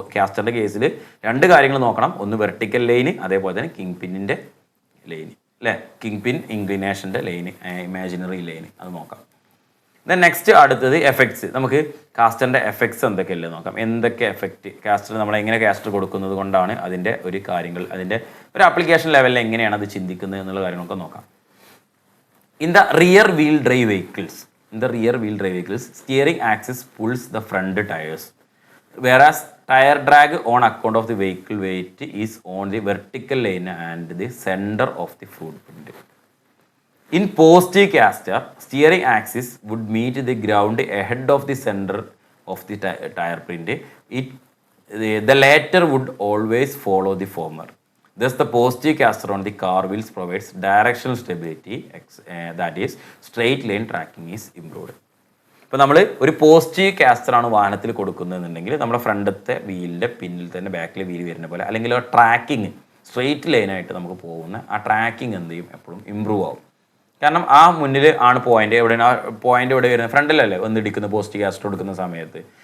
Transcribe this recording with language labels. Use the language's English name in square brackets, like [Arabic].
[Malayalam] കാസ്റ്ററിൻ്റെ കേസിൽ 2 കാര്യങ്ങൾ നോക്കണം, ഒന്ന് വെർട്ടിക്കൽ ലൈന്, അതേപോലെ തന്നെ കിങ് പിന്നിൻ്റെ ലൈന് അല്ലേ, കിങ് പിൻ ഇൻക്ലിനേഷൻ്റെ ലൈന്, ഇമാജിനറി ലൈന്, അത് നോക്കാം. ദെൻ നെക്സ്റ്റ് അടുത്തത് എഫക്ട്സ്. നമുക്ക് കാസ്റ്ററിൻ്റെ എഫക്ട്സ് എന്തൊക്കെയല്ലേ നോക്കാം. എന്തൊക്കെ എഫക്റ്റ് കാസ്റ്റർ നമ്മൾ എങ്ങനെ കാസ്റ്റർ കൊടുക്കുന്നത് കൊണ്ടാണ് അതിൻ്റെ ഒരു കാര്യങ്ങൾ, അതിൻ്റെ ഒരു ആപ്ലിക്കേഷൻ ലെവലിൽ എങ്ങനെയാണ് അത് ചിന്തിക്കുന്നത് എന്നുള്ള കാര്യങ്ങളൊക്കെ നോക്കാം. [English] In the rear wheel drive vehicles, steering axis pulls the front tires, whereas tire drag on account of the vehicle weight is on the vertical line and the center of the footprint. In positive caster, steering axis would meet the ground ahead of the center of the tire print. The latter would always follow the former. Thus, the positive caster on the car wheels provides directional stability, that is, straight line tracking is improved. [Malayalam] ഇപ്പോൾ നമ്മൾ ഒരു positive കാസ്റ്ററാണ് വാഹനത്തിൽ കൊടുക്കുന്നതെന്നുണ്ടെങ്കിൽ നമ്മുടെ ഫ്രണ്ടത്തെ വീലിൻ്റെ പിന്നിൽ തന്നെ ബാക്കിൽ wheel വരുന്ന പോലെ, അല്ലെങ്കിൽ ആ ട്രാക്കിങ് സ്ട്രെയിറ്റ് ലൈനായിട്ട് നമുക്ക് പോകുന്ന ആ ട്രാക്കിങ് എന്ത് ചെയ്യും, എപ്പോഴും ഇമ്പ്രൂവ് ആവും. കാരണം ആ മുന്നിൽ ആണ് പോയിന്റ്, എവിടെയാണ് ആ പോയിന്റ് എവിടെ വരുന്നത്, ഫ്രണ്ടിലല്ലേ വന്നിടിക്കുന്ന പോസിറ്റീവ് കാസ്റ്റർ കൊടുക്കുന്ന സമയത്ത്.